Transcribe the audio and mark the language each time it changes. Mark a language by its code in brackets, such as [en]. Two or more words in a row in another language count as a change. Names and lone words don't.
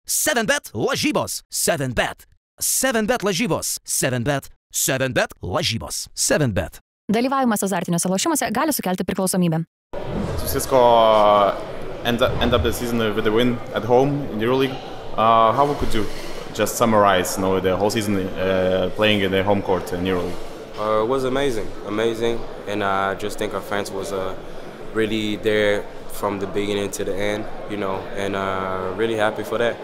[lt] 7bet lažybos. 7bet. 7bet lažybos. 7bet. 7bet lažybos. 7bet. Dalyvavimas azartiniuose lošimuose gali sukelti priklausomybę. [en] Cisco end up the season with a win at home in the EuroLeague. How could you just summarize, the whole season playing in the home court in EuroLeague? It was amazing, and I just think our fans was really there from the beginning to the end, and really happy for that.